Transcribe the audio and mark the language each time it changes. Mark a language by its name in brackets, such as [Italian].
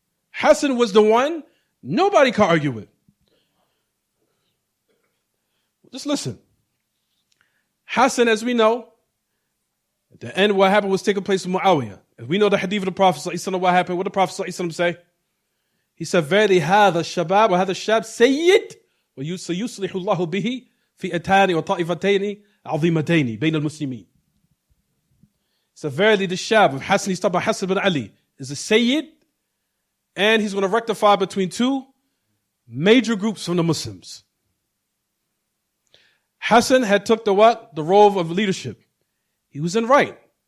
[English] Hassan was the one nobody could argue with. Just listen. Hassan, as we know, at the end, what happened was taking place with Muawiyah. As we know the hadith of the Prophet ﷺ, what happened? What did the Prophet ﷺ say? He said, "Verily, [Arabic] هذا الشباب وهذا الشاب سيد وسيصلح الله به فئتان وطائفتين عظيمتين بين المسلمين." [English] So verily, the shab of Hassan, he's talking about Hassan ibn Ali, is a sayyid, and he's going to rectify between 2 major groups from the Muslims. Hassan had took the what? The role of leadership. He was in right.